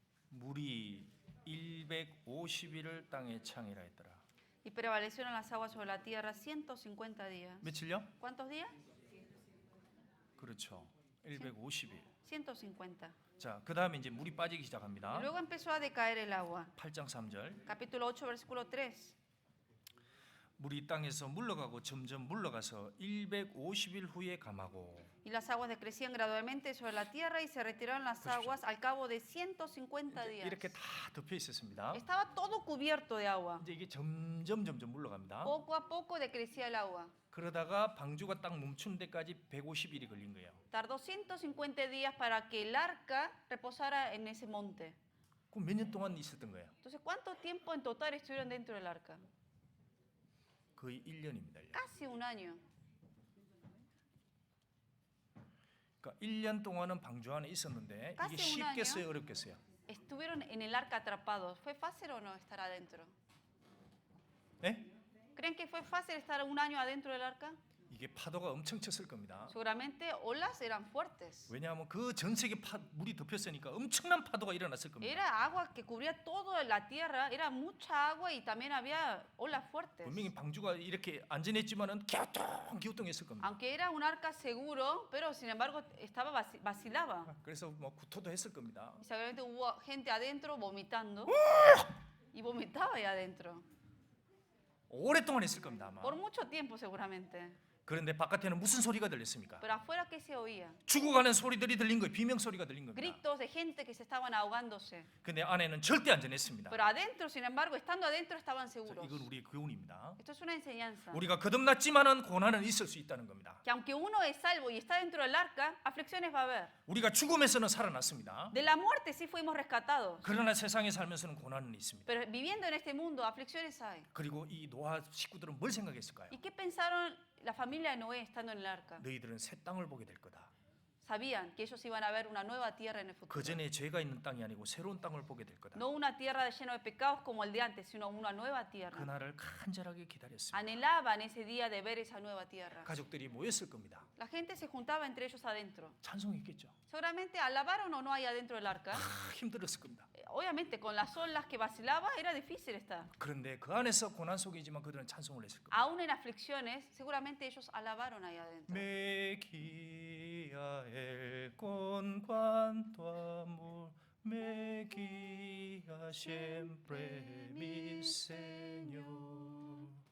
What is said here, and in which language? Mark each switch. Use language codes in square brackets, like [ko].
[ko] 물이 150일을 땅에 창이라 했더라. [es] Y prevalecieron las aguas sobre la tierra 150 días. [ko] 며칠요? [es] ¿Cuántos días? [ko] 그렇죠. 150일. [es] 150. [ko] 자, 그다음에 이제 물이 빠지기 [es] Y [ko] 시작합니다. [es] luego empezó a decaer el agua. [ko] 8장 3절. [es] Capítulo 8, versículo 3. [ko] 물이 땅에서 물러가고 점점 물러가서 150일 후에 감하고 [es] Y las aguas decrecían gradualmente sobre la tierra y se retiraron las aguas al cabo de 150 días. [ko] 이렇게 다 덮여 있었습니다. [es] Estaba todo cubierto de agua. [ko] 이제 이게 점점 물러갑니다. [es] Poco a poco decrecía el agua. [ko] 그러다가 방주가 딱 멈추는 데까지 150일이 걸린 거예요. [es] Tardó 150 días para que el arca reposara en ese monte. [ko] 그럼 몇 년 동안 있었던 거예요? [es] Entonces, ¿cuánto tiempo en total estuvieron dentro del arca? [ko] 거의 1년입니다. [es] Casi un año. [ko] 그러니까 1년 동안은 방주 안에 있었는데 이게 [es] Casi un año. [ko] 쉽겠어요, 어렵겠어요? [es] Estuvieron en el arca atrapados. ¿Fue fácil o no estar adentro? [ko] 네? [es] ¿Creen que fue fácil estar un año adentro del arca? [ko] 이게 파도가 엄청 쳤을 겁니다. [es] Seguramente olas eran fuertes. [ko] 왜냐하면 그 전 세계 물이 덮였으니까 엄청난 파도가 일어났을 겁니다. [es] Era agua que cubría toda la tierra, era mucha agua y también había olas fuertes. [ko] 분명히 방주가 이렇게 안전했지만은 기우뚱했을 겁니다. [es] Aunque era un arca seguro, pero sin embargo vacilaba. [ko] 그래서 뭐 구토도 했을 겁니다. [es] Y seguramente hubo gente adentro vomitando y vomitaba ahí adentro. [ko] 오랫동안 했을 겁니다, 아마. [es] Por mucho tiempo seguramente. [ko] 그런데 바깥에는 무슨 소리가 들렸습니까? [es] Pero afuera, ¿qué se oía? [ko] 죽어가는 소리들이 들린 거예요. 비명 소리가 들린 겁니다. [es] Gritos de gente que se estaban ahogándose. [ko] 근데 안에는 절대 안전했습니다. [es] Pero adentro, sin embargo, estando adentro estaban [ko] 그래서 [es] seguros. [ko] 이건 우리의 교훈입니다. [es] Esto es una enseñanza. [ko] 우리가 거듭났지만은 고난은 있을 수 있다는 겁니다. [es] Que aunque uno es salvo y está dentro del arca, aflicciones va a haber. [ko] 우리가 죽음에서는 살아났습니다. [es] De la muerte sí fuimos rescatados. [ko] 그러나 세상에 살면서는 고난은 있습니다. [es] Pero viviendo en este mundo, aflicciones hay. [ko] 그리고 이 노아 식구들은 뭘 생각했을까요? [es] ¿Y qué pensaron la familia de Noé estando en el arca? [ko] 너희들은 새 땅을 보게 될 거다. [es] Sabían que ellos iban a ver una nueva tierra en el [ko] 그 [es] futuro. [ko] 전에 죄가 있는 땅이 아니고 새로운 땅을 보게 될 거다. [es] No una tierra llena de pecados como el de antes, sino una nueva tierra. [ko] 그날을 간절하게 기다렸습니다. [es] Anhelaban ese día de ver esa nueva tierra. [ko] 가족들이 모였을 겁니다. [es] La gente se juntaba entre ellos adentro. [ko] 찬송했겠죠. [es] Seguramente alabaron o no ahí adentro del arca. [ko] 힘들었을 겁니다. [es] Obviamente con las olas que vacilaba era difícil estar. [ko] 그런데 그 안에서 고난 속이지만 그들은 찬송을 했을 겁니다. [es] Aún en aflicciones, seguramente ellos alabaron ahí adentro. Me guía él con cuanto amor, me guía siempre mi Señor.